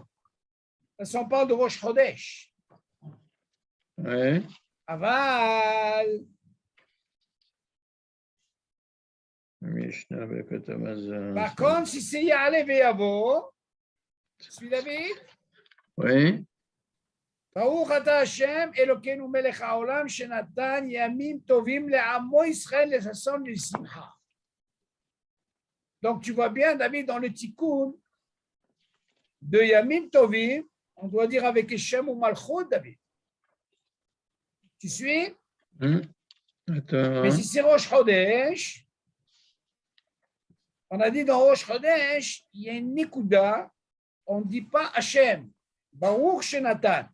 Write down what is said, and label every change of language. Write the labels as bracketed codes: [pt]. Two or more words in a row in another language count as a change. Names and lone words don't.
[fr] Ça, on parle de Rosh Chodesh. Ouais. Aval. Par contre, si c'est Ya'ale Ve'yavo, tu suis David? Oui. [he] ברוך אתה השם אלוקינו מלך העולם שנתן ימים טובים לעמו ישראל לששון ולשמחה. [fr] Donc tu vois bien, David, dans le tikkun de [he] ימים טובים, [fr] on doit dire avec [he] שם ומלכות, [fr] David. Tu suis? Attends. Mais si c'est Rosh Chodesh, on a dit dans Rosh Chodesh, il y a une Nikuda, on ne dit pas Hashem, [he] ברוך שנתן.